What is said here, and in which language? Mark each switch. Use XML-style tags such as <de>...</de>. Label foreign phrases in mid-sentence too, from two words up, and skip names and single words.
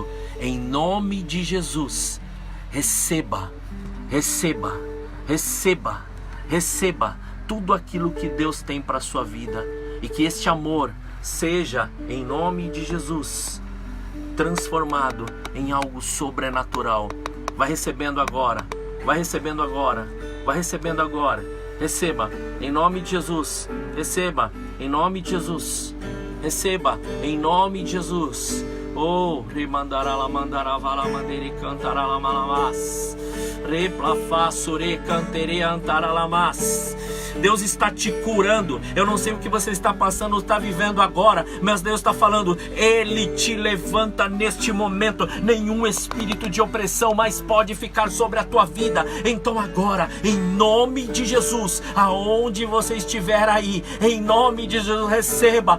<pt>Em nome de Jesus, receba tudo aquilo que Deus tem para a sua vida, e que este amor seja, em nome de Jesus, transformado em algo sobrenatural. Vai recebendo agora, receba, em nome de Jesus, receba, em nome de Jesus, receba, em nome de Jesus. Oh, remandará la mandará vala mandere cantará la malamas. Replafassure cantere antara lamas. Deus está te curando. Eu não sei o que você está passando ou está vivendo agora, mas Deus está falando, Ele te levanta neste momento. Nenhum espírito de opressão mais pode ficar sobre a tua vida. Então agora, em nome de Jesus, aonde você estiver aí, em nome de Jesus, receba.</pt>